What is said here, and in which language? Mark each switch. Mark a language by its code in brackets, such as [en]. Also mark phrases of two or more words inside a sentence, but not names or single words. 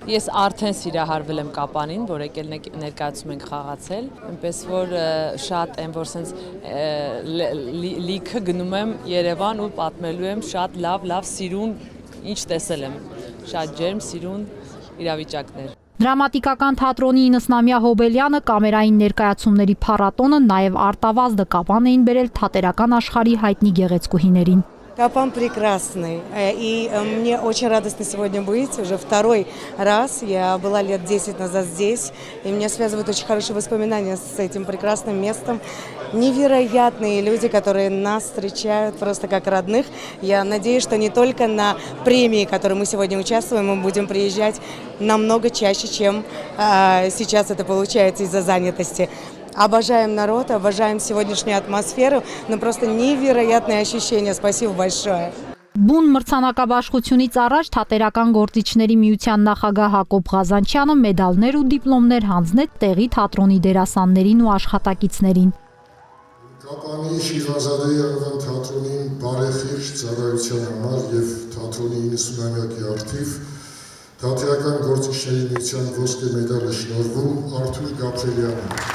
[hy] Ես արդեն սիրահարվել եմ Կապանին, որ եկել ներկայացում ենք խաղացել, այնպես որ շատ եմ, որ սենց լիքը գնում եմ Երևան ու պատմելու եմ շատ լավ սիրուն, ինչ տեսել եմ, շատ ջերմ սիրուն իրավիճակներ։ Դրամատիկական թատրոնի 90-ամյա հոբելյանը, կամերային ներկայացումների փառատոնը, նաև արտավազդը Կապան էին բերել թատերական աշխարհի հայտնի գեղեցկուհիներին։ [ru] Капан прекрасный, и мне очень радостно сегодня быть, уже второй раз, я была лет 10 назад здесь, и меня связывают очень хорошие воспоминания с этим прекрасным местом, невероятные люди, которые нас встречают просто как родных, я надеюсь, что не только на премии, в которой мы сегодня участвуем, мы будем приезжать намного чаще, чем сейчас это получается из-за занятости. Обожаем народ, обожаем сегодняшнюю атмосферу, но просто невероятное ощущение. Спасибо большое. [hy] Բուն մրցանակաբաշխությունից առաջ թատերական գործիչների միության նախագահ Հակոբ Ղազանչյանը մեդալներ ու դիպլոմներ հանձնեց տեղի թատրոնի դերասաններին ու աշխատակիցներին։ Կապանի Շիրվանզադեի անվան թատրոնին բարեխիղճ ծառայության համար եւ թատրոնի 90-ամյակի արդիվ Թատերական գործիչների միության ոսկե մեդալը շնորհվում Արթուր Գաբրելյանին։